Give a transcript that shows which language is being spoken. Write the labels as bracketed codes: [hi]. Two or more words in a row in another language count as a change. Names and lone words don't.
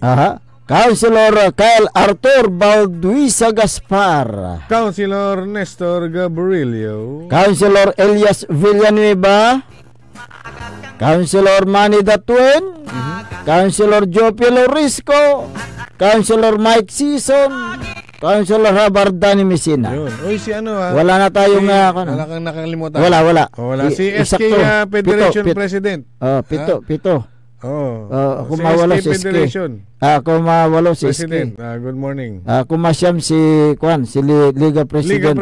[tl] Councilor Kyle Arthur Balduisa Gaspar. Councilor Nestor Gabrielio. Councilor Elias Villanueva. Councilor Manny Datuen. Councilor Jopie Lorisco. Councilor Mike Season. Councilor Habardani Messina. Uy, si ano wala na tayong wala kang nakalimutan. Wala. Si SK Federation President. Pito. Kung mawalo si SK. Kung mawalo si [en] President. Good morning. [tl] Kung masyam si Liga President.